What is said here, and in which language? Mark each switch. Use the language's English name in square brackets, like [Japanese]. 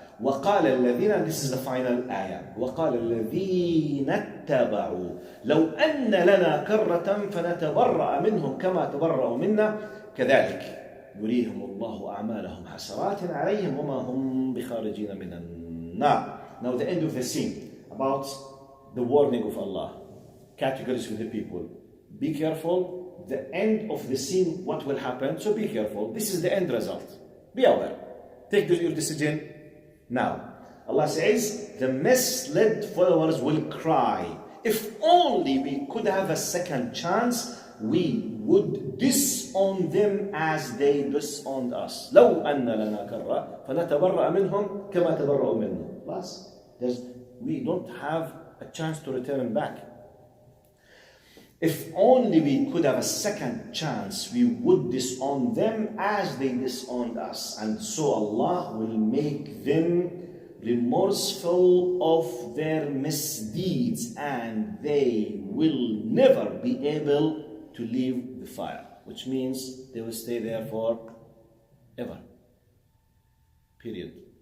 [Arabic] وقال الذين, [English] this is the final ayah. [Arabic] وقال الذين اتبعوا لو أن لنا كرة فنتبرأ منهم كما تبرأوا منا كذلك يريهم الله أعمالهم حسرات عليهم وما هم بخارجين من النار. [English] Now the end of the scene about the warning of Allah. Categories for the people. Be careful. The end of the scene, what will happen? So be careful. This is the end result. Be aware. Take your decision now. Allah says, the misled followers will cry. If only we could have a second chance, we would disown them as they disowned us. [Arabic] لو أن لنا كرة فنتبرأ منهم كما تبرأوا منا. [English] Plus, we don't have a chance to return back. If only we could have a second chance, we would disown them as they disowned us. And so Allah will make them remorseful of their misdeeds, and they will never be able to leave the fire, which means they will stay there for ever. Period.